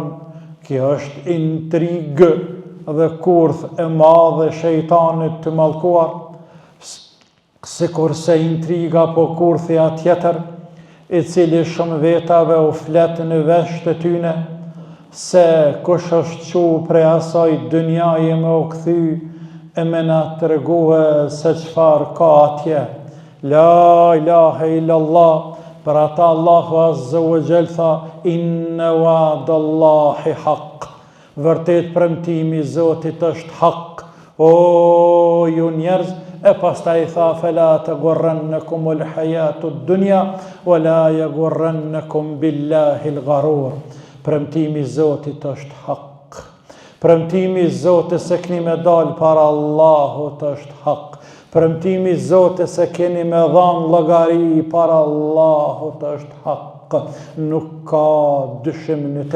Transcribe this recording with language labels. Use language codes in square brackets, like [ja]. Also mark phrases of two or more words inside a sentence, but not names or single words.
[sq] Kjo është intrigë dhe kurth e madhe shejtanit të mallkuar, sikurse intriga po kurthja tjetër, i cili shumë vetave u flet në vesh të tyne, se kush është qu prej asaj dynjaje me u kthy, e me na tregue se çfarë ka atje. [ar] لا إله إلا الله, [sq] për ata [ar] Allahu عز وجل tha, إن وعد الله حق. [sq] Vërtet premtimi i Zotit është hak. O ju njerëz, e pastaj tha, [ar] فلا تغرنكم الحياة الدنيا ولا يغرنكم بالله الغرور. [sq] Premtimi i Zotit është hak. Premtimi i Zotit se keni me dal para Allahut është hak. Premtimi i Zotit se keni me dhanë llogari para Allahut është hak. Nuk ka dyshim në te.